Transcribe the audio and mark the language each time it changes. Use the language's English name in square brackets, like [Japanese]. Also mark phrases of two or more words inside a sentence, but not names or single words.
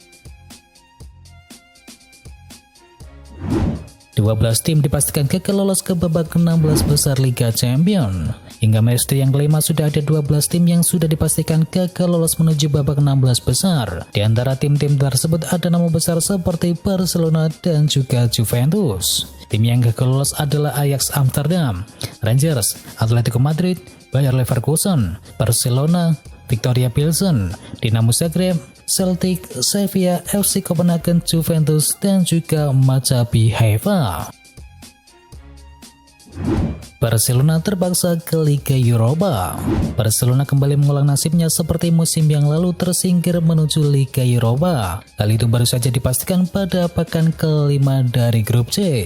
[Indonesian] 12 tim dipastikan gagal lolos ke babak 16 besar Liga Champions. Hingga matchday yang kelima sudah ada 12 tim yang sudah dipastikan gagal lolos menuju babak 16 besar. Di antara tim-tim tersebut ada nama besar seperti Barcelona dan juga Juventus. Tim yang gagal lolos adalah Ajax Amsterdam, Rangers, Atletico Madrid, Bayer Leverkusen, Barcelona, Victoria Pilsen, Dinamo Zagreb, Celtic, Sevilla, FC Copenhagen, Juventus, dan juga Maccabi Haifa. Barcelona terpaksa ke Liga Eropa. Barcelona kembali mengulang nasibnya seperti musim yang lalu, tersingkir menuju Liga Eropa. Kali itu baru saja dipastikan pada pekan kelima dari grup C.